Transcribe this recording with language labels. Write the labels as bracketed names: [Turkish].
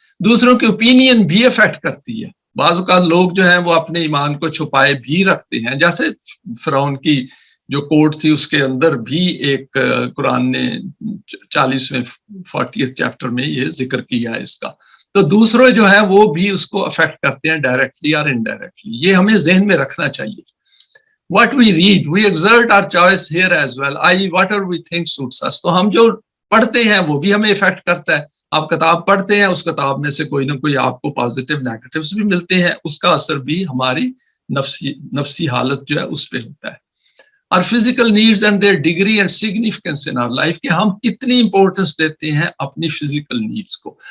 [Urdu] دوسروں کی اوپینین بھی افیکٹ کرتی ہے. بعض اوقات لوگ جو ہیں وہ اپنے ایمان کو چھپائے بھی رکھتے ہیں، جیسے فرعون کی جو کوڈ تھی اس کے اندر بھی ایک قرآن نے 40 چیپٹر میں یہ ذکر کیا ہے اس کا. تو دوسرے جو ہیں وہ بھی اس کو افیکٹ کرتے ہیں ڈائریکٹلی اور انڈائریکٹلی. یہ ہمیں ذہن میں رکھنا چاہیے. [English] What we read, we exert our choice here as well. Whatever we think suits us. [Urdu] تو ہم جو پڑھتے ہیں وہ بھی ہمیں افیکٹ کرتا ہے. آپ کتاب پڑھتے ہیں، اس کتاب میں سے کوئی نہ کوئی آپ کو پازیٹیو نیگیٹیوز بھی ملتے ہیں، اس کا اثر بھی ہماری نفسی حالت جو ہے اس پہ ہوتا ہے. [English] اور physical needs and their degree and significance in our life, [Urdu] کہ ہم کتنی امپورٹنس دیتے ہیں اپنی فزیکل نیڈز کو.